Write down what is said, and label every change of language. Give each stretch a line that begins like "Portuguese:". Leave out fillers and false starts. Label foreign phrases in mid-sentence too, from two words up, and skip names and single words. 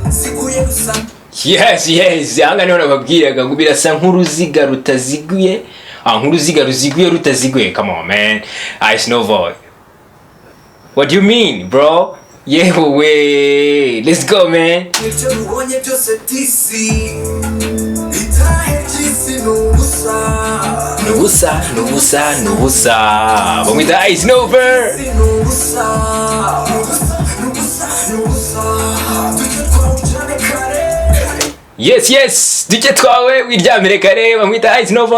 Kinyarwanda: Yes, ahanga niho nababwiraga ngo birasa nk'uruziga rutaziguye nk'uruziga ruziguye rutaziguye.
English: Come on man, Ice Nova, what do you mean bro? Yeah way, let's go man.
Kinyarwanda: Nubusa bamwita Ice Nova. Yes duke twawe wiryamire kare bamwita Ice Nova.